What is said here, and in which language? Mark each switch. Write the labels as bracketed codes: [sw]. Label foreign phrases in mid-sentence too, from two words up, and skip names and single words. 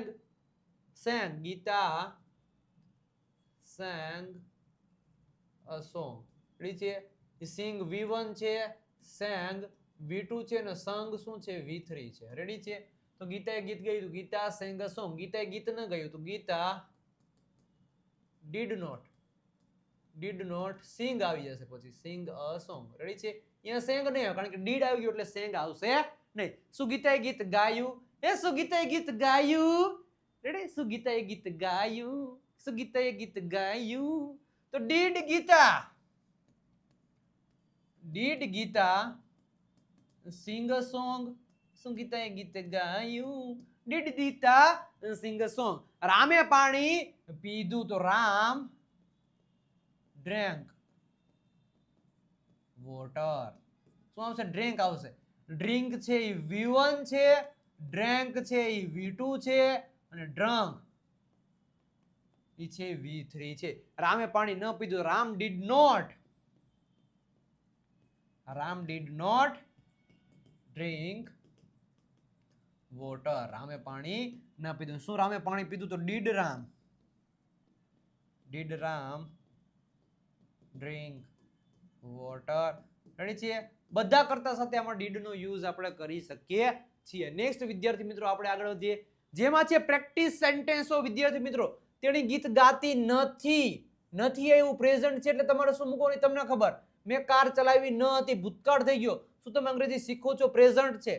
[en] સેંગ. ગીતા sang a song. [gu] રેડી છે? સિંગ V1 છે, sang V2 છે અને સંગ શું છે? V3 છે. રેડી છે? તો ગીતાએ ગીત ગાયું તો ગીતા [en] sang a song. [gu] ગીતાએ ગીત ન ગાયું તો ગીતા [en] did not sing [gu] આવી જશે પછી [en] sing a song. [gu] રેડી છે? અહીંયા sang નહીં આવે કારણ કે did આવી ગયું એટલે sang આવશે નહીં. શું ગીતાએ ગીત ગાયું? શું ગીતાએ ગીત ગાયું? રેડી? શું ગીતાએ ગીત ગાયું? શું ગીતાએ ગીત ગાયું? [en] તો did ગીતા sing a song. [gu] શું ગીતાએ ગીત ગાયું? [en] did ગીતા sing a song. [gu] રામે પાણી પીધું તો રામ [en] drank water. [gu] શું આવશે? ડ્રિંક આવશે. ડ્રિંક છે એ V1 છે, ડ્રેન્ક છે એ V2 છે અને ડ્રંક એ છે V3 છે. રામે પાણી ન પીધું. [en] રામ did not drink water. [gu] રામે પાણી ન પીધું. શું રામે પાણી પીધું? તો [en] did રામ drink water. [gu] રેડી છે? બધા કરતા સાથે આમાં did નો યુઝ આપણે કરી શકીએ છીએ. નેક્સ્ટ વિદ્યાર્થી મિત્રો આપણે આગળ વધીએ, જેમાં છે [en] practice sentences. [gu] વિદ્યાર્થી મિત્રો તેણી ગીત ગાતી નથી એવું પ્રેઝન્ટ છે એટલે તમારે શું મૂકવાની તમને ખબર. મેં કાર ચલાવી ન હતી, ભૂતકાળ થઈ ગયો. શું તમે અંગ્રેજી શીખો છો? પ્રેઝન્ટ છે.